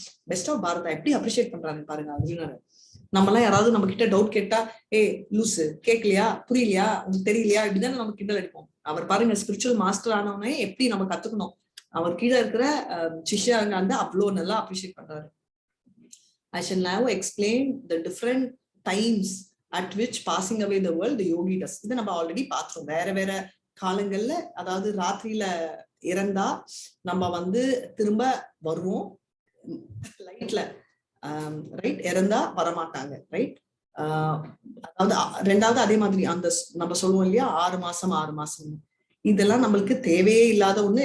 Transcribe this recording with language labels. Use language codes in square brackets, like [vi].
[ta] Best of பாரதா எப்படி appreciate பண்றாரு பாருங்க அர்ஜுனர். நம்ம எல்லாம் யாராவது நம்ம கிட்ட டவுட் கேட்டா, லூசு, கேட்கலையா, புரியலையா, உங்களுக்கு தெரியலையா, இப்படிதான் நம்ம கிண்டல் அடிப்போம். அவர் பாருங்க ஸ்பிரிச்சுவல் மாஸ்டர் ஆனவனே எப்படி நம்ம கத்துக்கணும். அவர் கீழே இருக்கிற சிஷ்யாங்க வந்து அவ்வளோ நல்லா அப்ரிஷியேட் பண்றாரு. [en] I shall now explain the different times at which passing away the world the yogi does. [ta] இதை நம்ம ஆல்ரெடி பார்த்தோம். வேற வேற காலங்கள்ல, அதாவது ராத்திரியில இறந்தா நம்ம வந்து திரும்ப வருவோம் லைட்ல, ரைட்? இறந்தா வரமாட்டாங்க, ரைட்? அதாவது ரெண்டாவது அதே மாதிரி அந்த நம்ம சொல்லுவோம் இல்லையா 6 மாசம் இதெல்லாம் நம்மளுக்கு தேவையே இல்லாத ஒண்ணு.